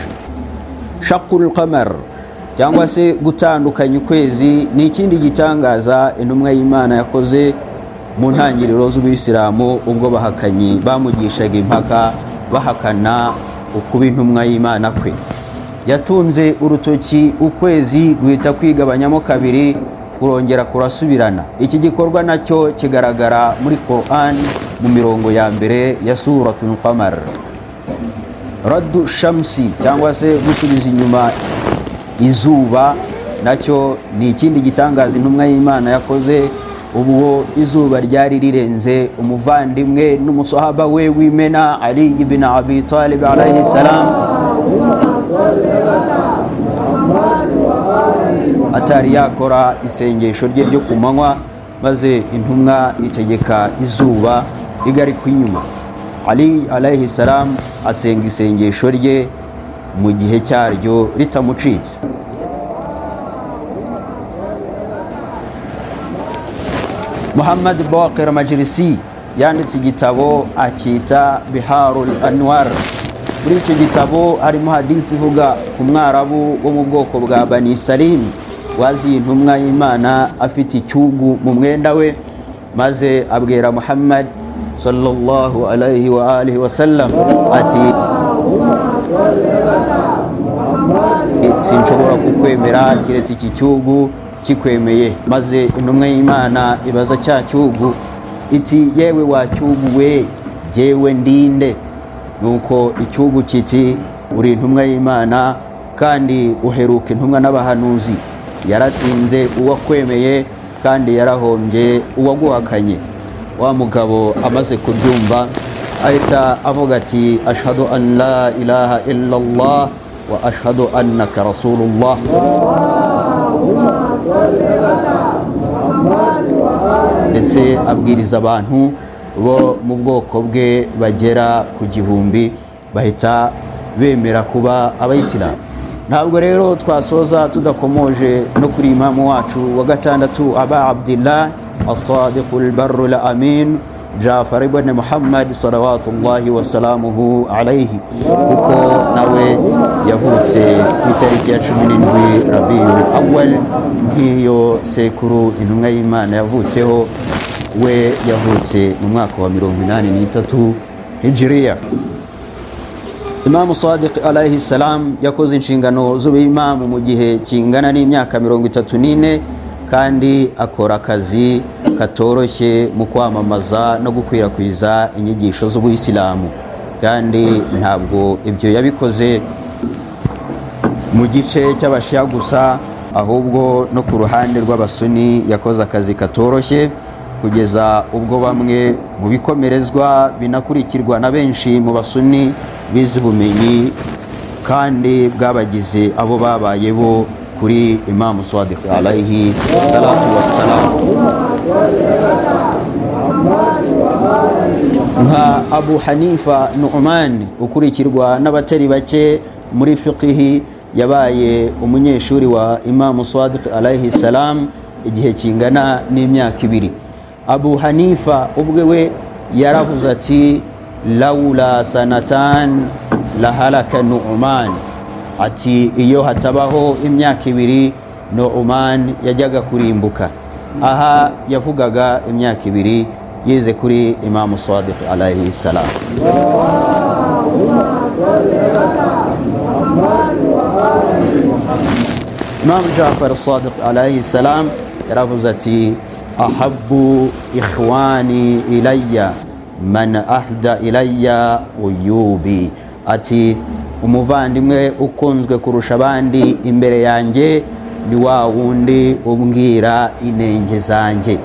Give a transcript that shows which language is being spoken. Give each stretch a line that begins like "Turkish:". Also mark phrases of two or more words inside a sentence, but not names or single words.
Arabic: شق القمر
Kinyarwanda: cyangwa se gutandukanya ukwezi ni ikindi gitangaza intumwa y'Imana yakoze mu ntangiriro z'Ubuyisilamu, ubwo bahakanyi bamugishaga impaka bahakana ukuba intumwa y'Imana kwe. Yatunze urutoki ukwezi guhita kwigabanyamo 2 kurongera kurasubirana. Iki gikorwa nacyo kigaragara muri Qur'an mu mirongo ya mbere ya suratul Qamar.
Arabic: رد الشمس
Kinyarwanda: cyangwa se gusubiza inyuma izuba nacyo ni ikindi gitangaza intumwa y'Imana yakoze, ubwo izuba ryari rirenze umuvandimwe n'umusahaba we w'imena Ali ibn Abi Talib
Arabic: عليه السلام,
Kinyarwanda: atari yakora isengesho rye ryo ku manywa, maze intumwa itegeka izuba rigarikwa inyuma. Ali
Arabic: عليه السلام
Kinyarwanda: asenga isengesho rye mu gihe cyaryo ritamucitse. Muhammad Baqir Majlisi yanditse igitabo akita Biharul Anwar. Muri icyo gitabo harimo hadisi ivuga ku mwarabu wo mu bwoko bwa Bani Salim wazi intumwa y'Imana afite icyugu mu mwenda we, maze abwira Muhammad
Arabic: صلى الله عليه وآله وسلم
Kinyarwanda: ati sinshobora kukwemera kiretse iki cyugu kikwemeye. Maze intumwa y'Imana ibaza cya cyugu iti yewe wa cyugu we, jewe ndinde? Nuko icyugu kiti uri intumwa y'Imana kandi uheruka intumwa n'abahanuzi. Yaratsinze uwakwemeye kandi yarahombye uwaguhakanye. Wa mugabo amaze kubyumva ahita avuga ati
Arabic: أشهد أن لا إله إلا الله وأشهد أنك رسول الله.
Kinyarwanda: Ndetse abwiriza abantu bo mu bwoko bwe bagera ku 1000 bahita bemera kuba abayisilamu. Ntabwo rero twasoza tudakomoje no kuri imamu wacu wa gatandatu Aba Abdillah as-Sadiq al-Barr al-Amin Jafar ibn Muhammad
Arabic: صلوات الله وسلامه عليه,
Kinyarwanda: kuko nawe yavutse ku itariki ya 17 Rabiul Awwal nk'iyo sekuru intumwa y'Imana yavutseho. We yavutse mu mwaka wa 83 Hijriya. Imam Sadiq
Arabic: عليه السلام
Kinyarwanda: yakoze inshingano z'ubuimamu mu gihe kingana n'imyaka 34, kandi akora akazi katoroshye mu kwamamaza no gukwirakwiza inyigisho z'ubuyisilamu. Kandi ntabwo ibyo yabikoze mu gice cy'abashia gusa, ahubwo no ku ruhande rw'abasuni yakoze akazi katoroshye, kugeza ubwo bamwe mu bikomerezwa binakurikirwa na benshi mu basuni bize ubumenyi kandi bwabagize abo babaye bo kuri Imam Sadiq
Arabic: عليه الصلاة والسلام.
Kinyarwanda: Nka Abu Hanifa Nu'man ukurikirwa n'abatari bake muri fiqhi, yabaye umunyeshuri wa Imam Sadiq
Arabic: عليه السلام
Kinyarwanda: igihe kingana n'imyaka 2. Abu Hanifa ubwe we yaravuze ati
Arabic: لولا السنتان لهلك
Kinyarwanda: Nu'man, ati iyo hatabaho imyaka 2 Nu'man yajyaga kurimbuka. Aha yavugaga imyaka 2 yize kuri Imam Sadiq
Arabic: عليه السلام.
Kinyarwanda: Imam Jafar Sadiq
Arabic: عليه السلام
Kinyarwanda: yaravuze ati
Arabic: أحب إخواني إلي من أهدى إلي عيوبي,
Kinyarwanda: ati umuvandimwe ukunzwe kurusha abandi imbere yanjye ni wa wundi umbwira inenge zanjye.